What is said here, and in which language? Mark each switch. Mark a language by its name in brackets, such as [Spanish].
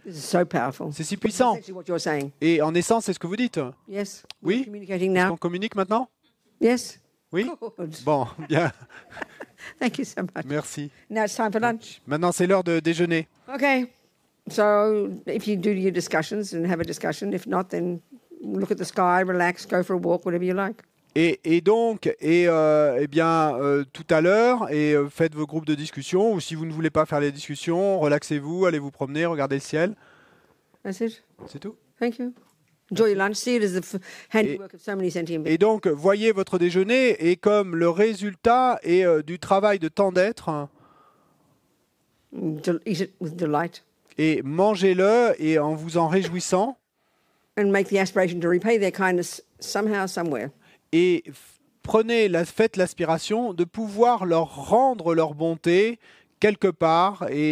[French] C'est si puissant. Et en essence, c'est ce que vous dites. Oui? Est-ce qu'on communique maintenant? Oui? Bon, bien. [English] Thank you so much. [French] Merci. [English] Now it's time for lunch. [French] Maintenant, c'est l'heure de déjeuner. [English] Okay. So if you do your discussions and have a discussion, if not, then look at the sky, relax, go for a walk, whatever you like. [French] Et donc, eh bien, tout à l'heure, faites vos groupes de discussion, ou si vous ne voulez pas faire les discussions, relaxez-vous, allez vous promener, regardez le ciel. [English] That's it. [French] C'est tout. [English] Thank you. Enjoy your lunch. See it as the handiwork of so many sentient beings. [French] Et donc, voyez votre déjeuner et comme le résultat du travail de tant d'êtres. [English] Eat it with delight. [French] Et mangez-le et en vous en réjouissant. [English] And make the aspiration to repay their kindness somehow, somewhere. [French] Et faites l'aspiration de pouvoir leur rendre leur bonté quelque part.